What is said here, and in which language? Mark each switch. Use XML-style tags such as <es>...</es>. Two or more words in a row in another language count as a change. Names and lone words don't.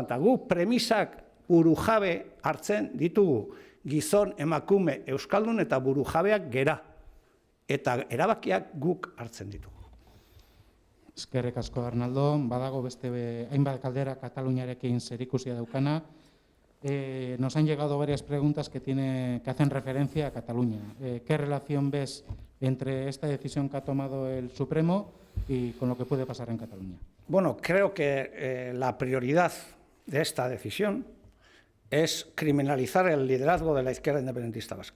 <eu>Eta gu premisak buru jabe hartzen ditugu, gizon, emakume, euskaldun eta buru jabeak gera. Eta erabakiak guk hartzen ditugu. Eskerrik asko, Arnaldo. Badago beste hainbat galdera Kataluniarekin zerikusia daukana.</eu> <es>Nos han llegado varias preguntas que hacen referencia a Cataluña. ¿Qué relación ves entre esta decisión que ha tomado el Supremo y con lo que puede pasar en Cataluña? Bueno, creo que la prioridad de esta decisión es criminalizar el liderazgo de la izquierda independentista vasca.</es>